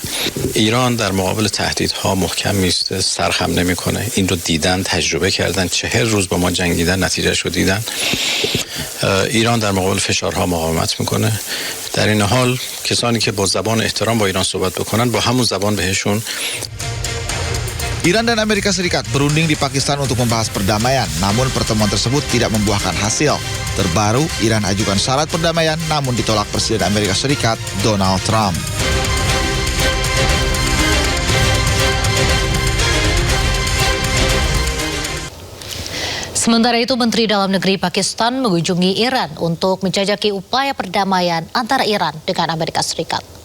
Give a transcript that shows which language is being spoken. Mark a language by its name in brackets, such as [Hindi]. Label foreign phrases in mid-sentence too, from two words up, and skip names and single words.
[Persian] ایران در مقابل تهدیدها محکم میسته، سرخم نمیکنه. این رو دیدن، تجربه کردن، 40 روز با ما جنگیدن، نتیجهش رو دیدن. ایران در مقابل فشارها مقاومت میکنه. در این حال کسانی که با زبان احترام با ایران صحبت بکنن با همون زبان بهشون. [Indonesian] Iran dan Amerika Serikat berunding di Pakistan untuk membahas perdamaian, namun pertemuan tersebut tidak membuahkan hasil. Terbaru, Iran ajukan syarat perdamaian namun ditolak Presiden Amerika Serikat Donald Trump. Sementara itu, Menteri Dalam Negeri Pakistan mengunjungi Iran untuk menjajaki upaya perdamaian antara Iran dengan Amerika Serikat.